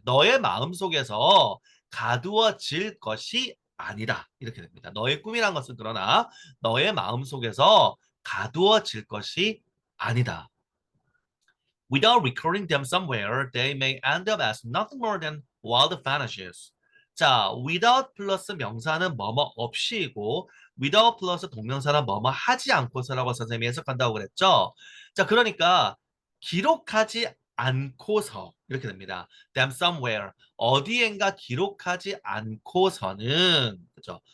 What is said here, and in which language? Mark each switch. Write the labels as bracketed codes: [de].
[ko] 너의 마음 속에서 가두어질 것이 아니다. 이렇게 됩니다. 너의 꿈이란 것은 그러나 너의 마음 속에서 가두어질 것이 아니다. [en] Without recording them somewhere, they may end up as nothing more than wild fantasies. [ko] 자, without 플러스 명사는 뭐뭐 없이이고 without 플러스 동명사는 뭐뭐 하지 않고서라고 선생님이 해석한다고 그랬죠. 자, 그러니까 기록하지 않고서 이렇게 됩니다. [en] them somewhere [ko] 어디엔가 기록하지 않고서는 그죠?